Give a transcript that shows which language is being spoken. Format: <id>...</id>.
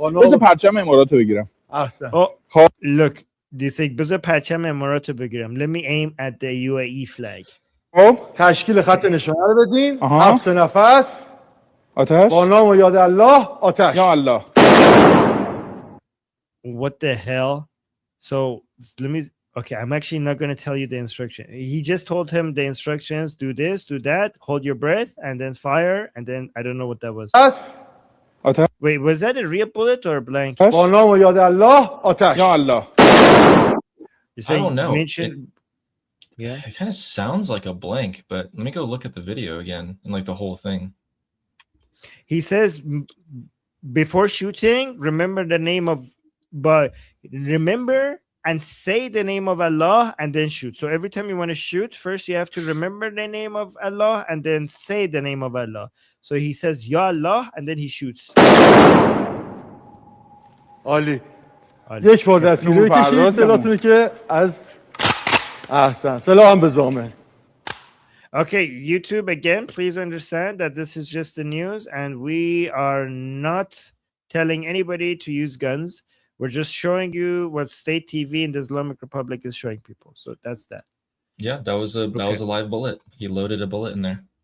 <fa>بذار پرچم امارات رو بگیرم. احسن.</fa> <en>Oh, look. This is</en> <fa>بذار پرچم امارات رو بگیرم.</fa> <en>Let me aim at the UAE flag.</en> <fa>خب تشکیل خط نشانه رو بدین. حبس نفس. آتش. با نام و یاد الله آتش. یا الله.</fa> <en>What the hell? So let me. Okay, I'm actually not going to tell you the instruction. He just told him the instructions: do this, do that, hold your breath, and then fire. And then I don't know what that was. Wait, was that a real bullet or a blank?</en> <fa>با نام و یاد الله آتش. یا الله.</fa> <en>I don't know. Yeah, it kind of sounds like a blank, but let me go look at the video again and like the whole thing. He says before shooting, remember the name of, but remember and say the name of Allah and then shoot. So every time you want to shoot, first you have to remember the name of Allah and then say the name of Allah. So he says Ya Allah and then he shoots.</en> <fa>عالی. یک بار دستگیری بکشید سلاحتون که از احسن سلاحم به ضامن.</fa> <en>Okay, YouTube, again, please understand that this is just the news and we are not telling anybody to use guns. We're just showing you what state TV in the Islamic Republic is showing people. So that's that. Yeah, that was a live bullet. He loaded a bullet in there.</en>